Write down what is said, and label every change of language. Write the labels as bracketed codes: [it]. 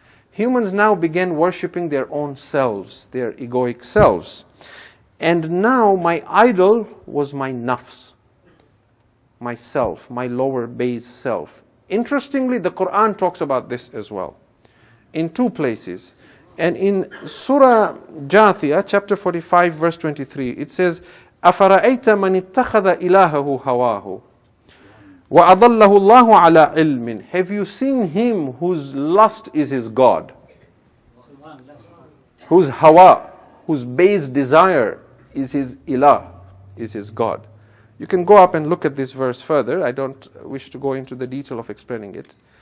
[en] Humans now began worshipping their own selves, their egoic selves. And now my idol was my nafs, myself, my lower base self. Interestingly, the Quran talks about this as well, in two places. And in Surah Jathiyah, chapter 45, verse 23, it says, [ar] أَفَرَأَيْتَ مَنِ اتَّخَذَ إِلَهَهُ هَوَاهُ وَأَضَلَّهُ اللَّهُ عَلَىٰ عِلْمٍ. [en] Have you seen him whose lust is his God? Whose hawa, whose base desire is his ilah, is his God. You can go up and look at this verse further. I don't wish to go into the detail of explaining it.